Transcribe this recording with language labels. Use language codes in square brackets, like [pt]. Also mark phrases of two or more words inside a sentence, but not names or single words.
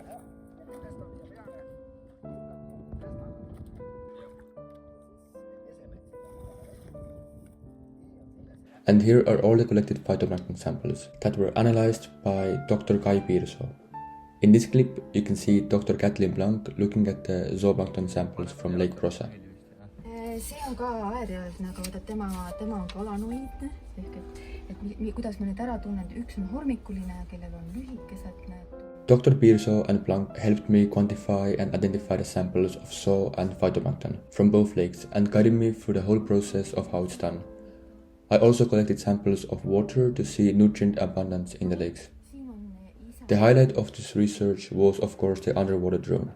[en] And here are all the collected phytoplankton samples that were analyzed by Dr. Kai Piirsoo. In this clip, you can see Dr. Kathleen Blank looking at the zooplankton samples from Lake Prosa. [et] See on ka aereaalne, aga vaata tema on ka alanoidne, ehk et kuidas ma need ära tunnen, üks on hormikuline, kellel on lühikesed need. [en] Dr. Piirsoo and Blank helped me quantify and identify the samples of zoo and phytoplankton from both lakes and guided me through the whole process of how it's done. I also collected samples of water to see nutrient abundance in the lakes. The highlight of this research was, of course, the underwater drone.